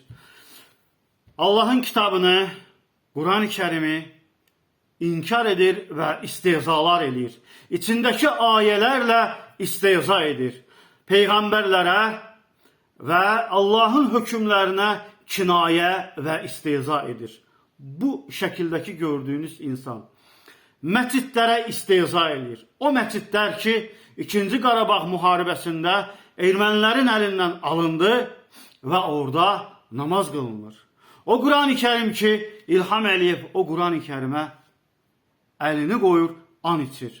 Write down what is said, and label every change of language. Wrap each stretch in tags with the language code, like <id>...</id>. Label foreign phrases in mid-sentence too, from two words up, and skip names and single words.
<az>Allah'ın kitabını, Kur'an-ı Kerim'i inkar edir ve istehzalar edir. İçindeki ayelerle istehza edir. Peygamberlere ve Allah'ın hükümlerine kinaye ve istehza edir. Bu şekildeki gördüğünüz insan məscidlərə istehza edir. O məscidlər ki, 2-ci Qarabağ müharibəsində ermənilərin əlindən alındı və orada namaz qılınır. O Kur'an-ı Kerim ki, İlham Əliyev o Kur'an-ı Kerimə əlini qoyur, an içir.</az>